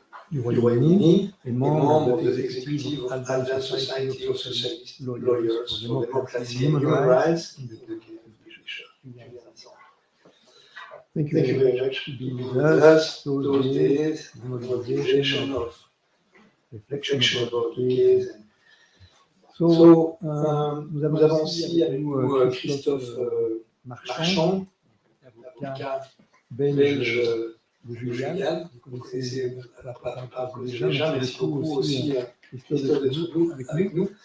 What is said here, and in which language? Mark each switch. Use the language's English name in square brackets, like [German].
[French] du Royaume-Uni et membre de l'exécutif Allied Society of Socialist Lawyers for Democracy and Human Rights in the Judicial. [English] Thank you very much for being with us. Those days, motivation of reflection about the case. [French] So, nous avons aussi avec nous Christophe Marchand, avocat belge de Julian. Vous connaissez déjà, merci beaucoup aussi Christophe d'être avec nous.